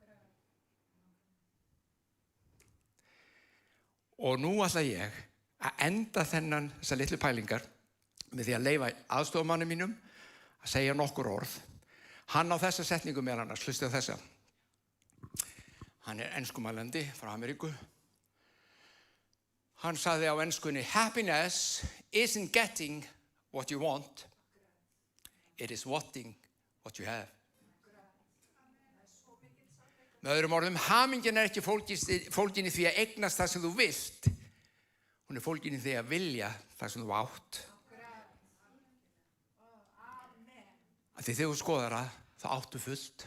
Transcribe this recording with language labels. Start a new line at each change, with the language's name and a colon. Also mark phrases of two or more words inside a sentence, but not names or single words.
Icelandic: Og nú ætla ég að enda þessar litlu pælingar með því að leyfa aðstoðarmanni mínum að segja nokkur orð. Hann á þessa setningu meðal annars, hlustið á þessa. Hann enskumælandi frá Ameríku. Hann sagði á enskunni,
English: happiness isn't getting what you want. It is wanting what you have.
Icelandic: Með öðrum orðum, hamingjan ekki fólgin í því að eignast það sem þú vilt. Hún fólgin í því að vilja það sem þú átt. Því þegar þú skoðar það, þá áttu fullt.